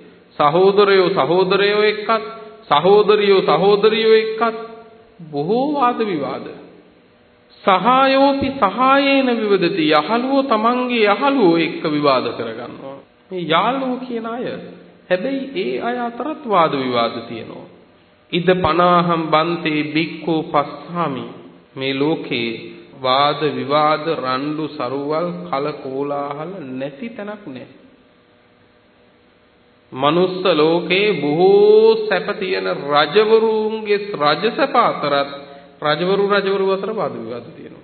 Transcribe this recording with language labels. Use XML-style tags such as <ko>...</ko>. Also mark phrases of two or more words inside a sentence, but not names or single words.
<si>සහෝදරයෝ එක්කත් සහෝදරියෝ එක්කත් බොහෝ වාද විවාද.</si> <pi>සහායෝපි සහායේන විවදති.</pi> <si>යහළුවෝ තමන්ගේ යහළුවෝ එක්ක විවාද කරගන්නවා. මේ යාළුවෝ කියන අය හැබැයි ඒ අය අතරත් වාද විවාද තියෙනවා.</si> <pi>ඉද පනාහම් බන්තේ බික්ඛු පස්සාමි.</pi> <si>මේ ලෝකේ වාද විවාද රණ්ඩු සරුවල් කල කෝලාහල නැති තැනක් නැහැ. මනුස්ස ලෝකේ බොහෝ සැප තියෙන රජවරුන්ගේ රජසැප අතරත් රජවරු අතර වාද විවාද තියෙනවා.</si>